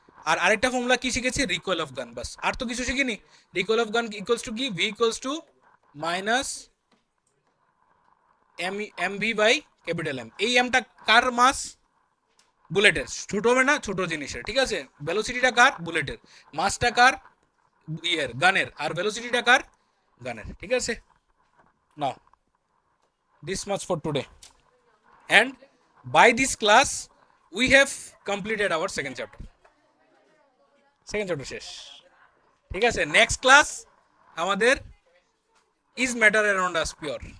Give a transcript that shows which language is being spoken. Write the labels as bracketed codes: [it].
[bn] আর আরেকটা ফর্মুলা কি শিখেছি, রিকয়েল অফ গান, বাস, আর তো কিছু শিখিনি। রিকয়েল অফ গান ইকুয়ালস টু কি, V equals to minus M V by capital M. এই এমটা কার মাস, বুলেটের, ছোট হবে না, ছোট জিনিসের। ঠিক আছে, ভেলোসিটিটা কার, বুলেটের, মাসটা কার, গানের, আর ভেলোসিটিটা কার, গানের। ঠিক আছে, [en] now this much for today, and by this class we have completed our second chapter [bn] শেষ। ঠিক আছে, [en] next class [bn] আমাদের [en] Is matter around us pure.